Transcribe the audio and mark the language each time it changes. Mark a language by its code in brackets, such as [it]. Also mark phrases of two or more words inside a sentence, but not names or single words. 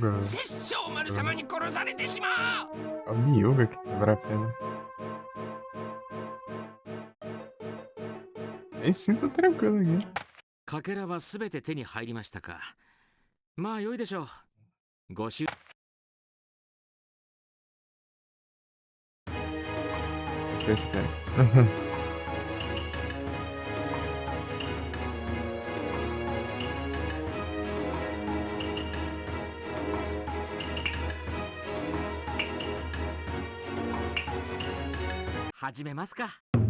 [pt] Né? [ja] 殺生丸様に殺されてしまう。 [pt] É o Miúga que quebra a pedra. Aí sim, tá tranquilo aqui. [ja] かけらはすべて手に入りましたか。まあ良いでしょう。ご祝 [pt] Esse cara. [ja] 始めますか。